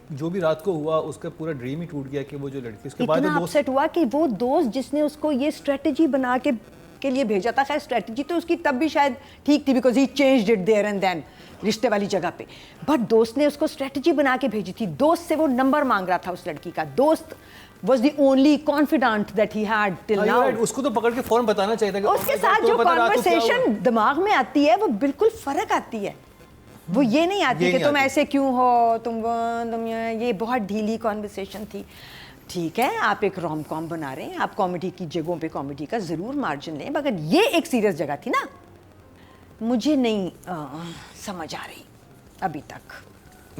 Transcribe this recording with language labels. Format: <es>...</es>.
<hi>जो भी रात को हुआ उसका पूरा ड्रीम ही टूट गया कि वो जो लड़की, उसके बाद इतना अपसेट हुआ कि वो दोस्त जिसने उसको ये स्ट्रेटजी बना के लिए भेजा था, खैर स्ट्रेटजी तो उसकी तब भी शायद ठीक थी</hi> <en>because he changed it there and then,</en> <hi>रिश्ते वाली जगह पे। बट दोस्त ने उसको स्ट्रेटजी बना के भेजी थी। दोस्त से वो नंबर मांग रहा था उस लड़की का।</hi> <en>दोस्त was the only confidant that he had till now.</en> <hi>उसको तो पकड़ के फौरन बताना चाहिए था कि उसके साथ जो कॉन्वर्सेशन दिमाग में आती है वो बिल्कुल फर्क आती है। वो ये नहीं आती कि तुम ऐसे क्यों हो, तुम ये बहुत ढीली कॉन्वर्सेशन थी। ठीक है, आप एक रोम कॉम बना रहे हैं, आप कॉमेडी की जगहों पे कॉमेडी का ज़रूर मार्जिन लें, मगर ये एक सीरियस जगह थी ना, मुझे नहीं समझ आ रही अभी तक।</hi>